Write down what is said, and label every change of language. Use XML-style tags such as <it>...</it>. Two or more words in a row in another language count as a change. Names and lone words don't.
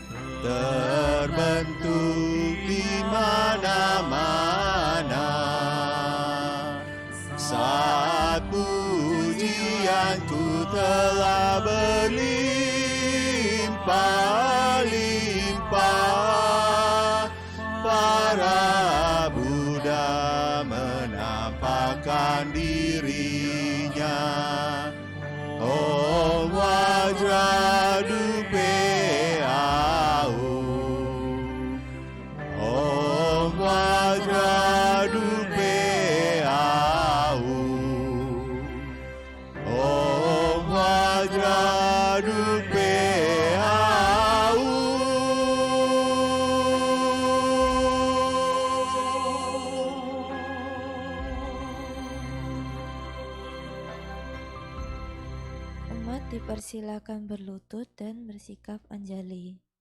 <id>terbentuk di mana-mana saat pujianku telah berlimpah-limpah. Para Buddha menampakkan dirinya.</id> <sa>ॐ वज्र धूपे आः. ॐ वज्र धूपे आः. ॐ वज्र धूपे आः.</sa> <id>Umat dipersilakan berlutut dan bersikap anjali.</id>